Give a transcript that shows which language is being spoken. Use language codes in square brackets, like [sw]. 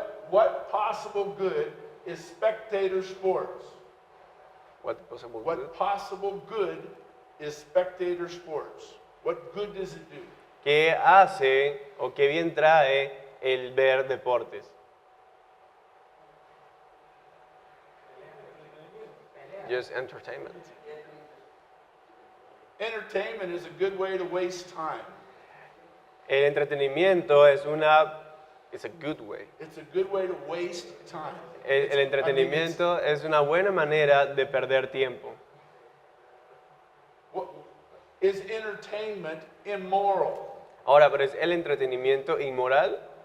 [en] What possible good is spectator sports? What possible good? What possible good is spectator sports? What good does it do? [es] ¿Qué hace o qué bien trae el ver deportes? [en] Just entertainment. Entertainment is a good way to waste time. [es] El entretenimiento es [en] it's a good way. It's a good way to waste time. [es] El entretenimiento es una buena manera de perder tiempo. [en] Is entertainment immoral? [es] Ahora, ¿pero es el entretenimiento inmoral?